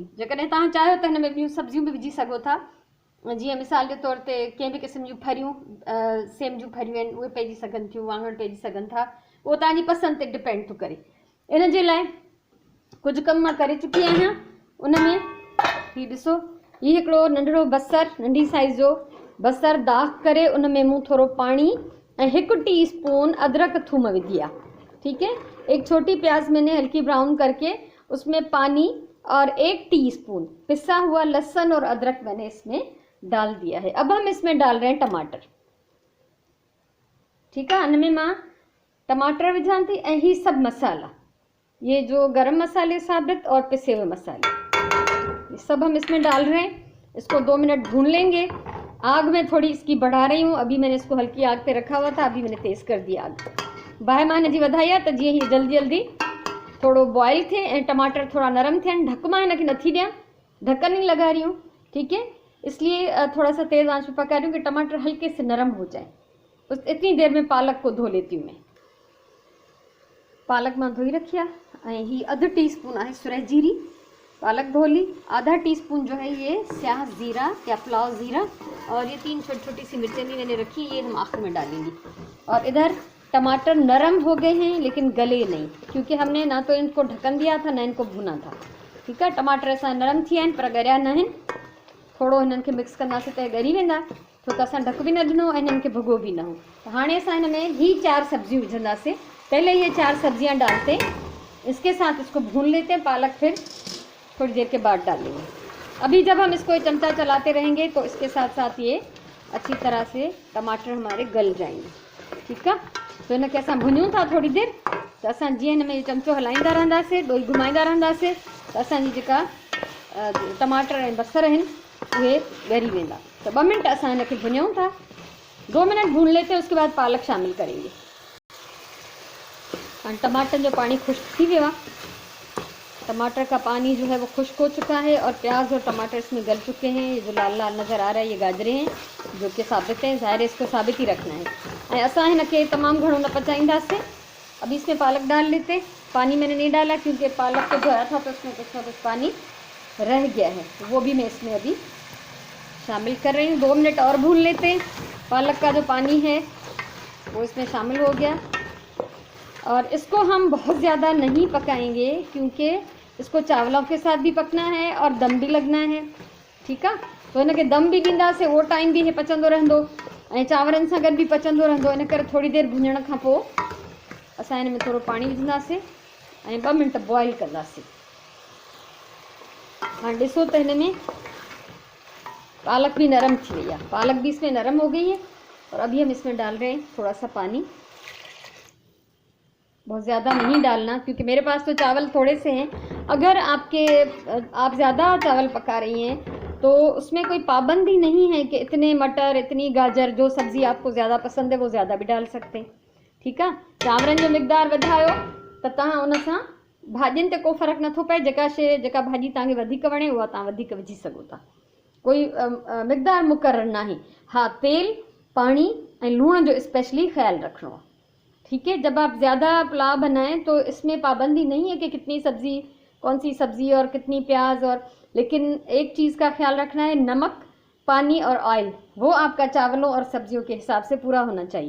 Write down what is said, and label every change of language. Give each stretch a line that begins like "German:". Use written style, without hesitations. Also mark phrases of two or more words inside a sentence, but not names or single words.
Sindhi: जेकॾहिं तव्हां चाहियो त हिन में ॿियूं सब्जियूं बि विझी सघो था, जीअं मिसाल जे तौर ते कंहिं बि क़िस्म जूं फरियूं, सेम जूं फरियूं आहिनि, उहे पइजी सघनि थियूं, वाङण पइजी सघनि था, उहो तव्हांजी पसंदि ते डिपेंड थो करे। इन जे लाइ कुझु कम मां करे चुकी आहियां। उन में ही ॾिसो, ही हिकिड़ो नंढड़ो बसर, नंढी साइज़ जो बसर दाग करे उन में मूं थोरो पाणी ऐं 1 टीस्पून अदरक थूम विधी आहे।
Urdu: ٹھیک ہے، 1 چھوٹی پیاز میں نے ہلکی براؤن کرکے اس میں پانی اور 1 ٹی اسپون پسا ہوا لہسن اور ادرک میں نے اس میں ڈال دیا ہے. اب ہم اس میں ڈال رہے ہیں ٹماٹر۔ ٹھیک ہے, इनमें
Sindhi: मां टमाटर विझां थी ऐं ही सब मसाला,
Urdu: یہ جو گرم مسالے ثابت اور پسے ہوئے مسالے، یہ سب ہم اس میں ڈال رہے ہیں. اس کو 2 منٹ بھون لیں گے. آگ میں تھوڑی اس کی بڑھا رہی ہوں، ابھی میں نے اس کو ہلکی آگ پہ رکھا ہوا تھا، ابھی میں نے تیز کر دیا آگ.
Sindhi: बाहि मां हिनजी वधाई आहे त जीअं ही जल्दी जल्दी थोड़ो बॉयल थे ऐं टमाटर थोड़ा नरम थियनि। ढक मां हिनखे नथी ॾियां,
Urdu: ڈھکن نہیں لگا رہی ہوں، ٹھیک ہے، اس لیے تھوڑا سا تیز آنچ پہ پکا رہی ہوں کہ ٹماٹر ہلکے سے نرم ہو جائے. اس اتنی دیر میں پالک کو دھو لیتی ہوں میں.
Sindhi: पालक मां धोई रखी आहे, ऐं ही 1/2 टीस्पून आहे सुरह जीरी,
Urdu: پالک دھو لی. آدھا ٹی اسپون جو ہے یہ سیاہ زیرہ یا پلاؤ زیرہ، اور یہ 3 چھوٹی چھوٹی سی مرچیں بھی میں نے رکھی، یہ ہم آخر میں ڈالیں گے. اور ادھر ٹماٹر نرم ہو گئے ہیں لیکن گلے نہیں، کیونکہ ہم نے نہ تو ان کو ڈھکن دیا تھا نہ ان کو بھونا تھا. ٹھیک ہے,
Sindhi: टमाटर असां नरम थिया आहिनि पर ॻरिया न आहिनि। थोड़ो हिननि खे मिक्स कंदासीं त ॻरी वेंदा, छो त असां ढक भी न ॾिनो ऐं हिननि खे भुॻो भी न हो। त हाणे असां हिन में ही 4 सब्जियूं विझंदासीं।
Urdu: پہلے یہ 4 سبزیاں ڈالتے، اس کے ساتھ اس کو بھون لیتے ہیں. پالک پھر تھوڑی دیر کے بعد ڈالیں گے۔ ابھی جب ہم اس کو چمچہ چلاتے رہیں گے تو اس کے ساتھ ساتھ یہ اچھی طرح سے ٹماٹر ہمارے گل جائیں گے. ٹھیک ہے,
Sindhi: तो इनखे असां भुनियूं था थोड़ी देर, त असां जीअं हिन में चमचो हलाईंदा रहंदासीं, ॾोई घुमाईंदा रहंदासीं, त असांजी जेका टमाटर ऐं बसर आहिनि उहे ॻरी वेंदा।
Urdu: تو 2 منٹ
Sindhi: असां हिनखे भुनियूं था,
Urdu: 2 منٹ بھون لیتے ہیں، اس کے بعد پالک شامل کریں گے.
Sindhi: टमाटर जो पानी खुश्क थी वियो आहे,
Urdu: ٹماٹر کا پانی جو ہے وہ خشک ہو چکا ہے، اور پیاز اور ٹماٹر اس میں گل چکے ہیں. یہ جو لال لال نظر آ رہا ہے یہ گاجریں ہیں، جو کہ ثابت ہیں، ظاہر ہے اس کو ثابت ہی رکھنا ہے.
Sindhi: असां हिनखे तमाम घणो न पचाईंदासीं।
Urdu: ابھی اس میں پالک ڈال لیتے. پانی میں نے نہیں ڈالا کیونکہ پالک کو دھویا تھا تو اس میں کچھ نہ کچھ پانی رہ گیا ہے، وہ بھی میں اس میں ابھی شامل کر رہی ہوں. 2 منٹ اور بھون لیتے ہیں. پالک کا جو پانی ہے وہ اس میں شامل ہو گیا، اور اس کو ہم بہت زیادہ نہیں پکائیں گے کیونکہ اس کو چاولوں کے ساتھ بھی پکنا ہے اور دم بھی لگنا ہے. ٹھیک ہے,
Sindhi: तो इनके दम भी ॾींदासीं, वो टाइम भी पचंदो रहंदो ऐं चांवरनि सां गॾु भी पचंदो रहंदो। इन करे थोड़ी देर भुञण खां पोइ असां हिन में थोड़ो पाणी विझंदासीं ऐं 2 मिनट बॉयल कंदासीं। हाणे ॾिसो त हिन में पालक भी नरम थी वई आहे,
Urdu: پالک بھی اس میں نرم ہو گئی ہے. اور ابھی ہم اس میں ڈال رہے ہیں تھوڑا سا پانی، بہت زیادہ نہیں ڈالنا کیونکہ میرے پاس تو چاول تھوڑے سے ہیں. اگر آپ زیادہ چاول پکا رہی ہیں تو اس میں کوئی پابندی نہیں ہے کہ اتنے مٹر، اتنی گاجر، جو سبزی آپ کو زیادہ پسند ہے وہ زیادہ بھی ڈال سکتے ہیں. ٹھیک ہے,
Sindhi: चांवरनि जो मिक़दार वधायो त तव्हां उन सां भाॼियुनि ते को फ़र्क़ु नथो पए। जेका शइ, जेका भाॼी तव्हांखे वधीक वणे उहा तव्हां वधीक विझी सघो था, कोई मिक़दार मुक़ररु नाहे। हाँ, तेल पानी ऐं लूण जो स्पेशली
Urdu: خیال رکھنا. ٹھیک ہے، جب آپ زیادہ پلاؤ بنائیں تو اس میں پابندی نہیں ہے کہ کتنی سبزی، کون سی سبزی اور کتنی پیاز، اور لیکن ایک چیز کا خیال رکھنا ہے، نمک، پانی اور آئل وہ آپ کا چاولوں اور سبزیوں کے حساب سے پورا ہونا چاہیے.